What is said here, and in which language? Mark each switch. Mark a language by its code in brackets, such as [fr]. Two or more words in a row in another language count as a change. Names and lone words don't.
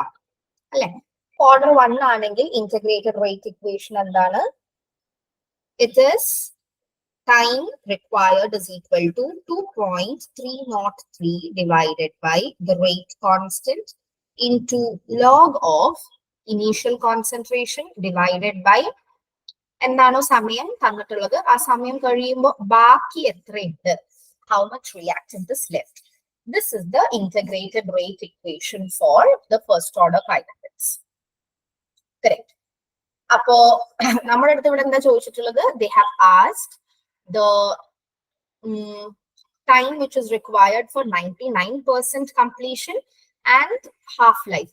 [en] Order 1 integrated rate equation it is time required is equal to 2.303 divided by the rate constant into log of initial concentration divided by [ml] എന്താണോ സമയം തന്നിട്ടുള്ളത് ആ സമയം കഴിയുമ്പോ ബാക്കി എത്രയുണ്ട്, [en] how much reactant is left. This is the integrated rate equation for the first order kinetics. Correct. They have asked the time which is required for 99% completion and half-life.